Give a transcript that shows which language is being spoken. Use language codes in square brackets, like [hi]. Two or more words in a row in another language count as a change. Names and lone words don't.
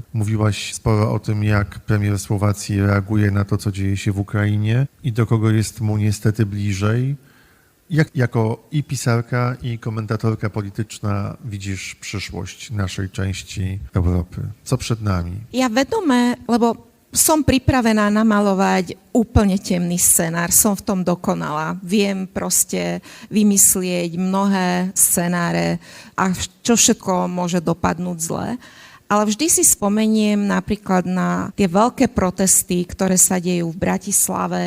[pl] Mówiłaś sporo o tym, jak premier Słowacji reaguje na to, co dzieje się w Ukrainie i do kogo jest mu niestety bliżej. Jak jako i pisarka, i komentatorka polityczna widzisz przyszłość naszej części Európy? Co przed nami? [sk] Ja vedome, lebo som pripravená namalovať úplne temný scenár, som v tom dokonalá. Viem proste vymyslieť mnohé scenáre a čo všetko môže dopadnúť zle. Ale vždy si spomeniem napríklad na tie veľké protesty, ktoré sa dejú v Bratislave.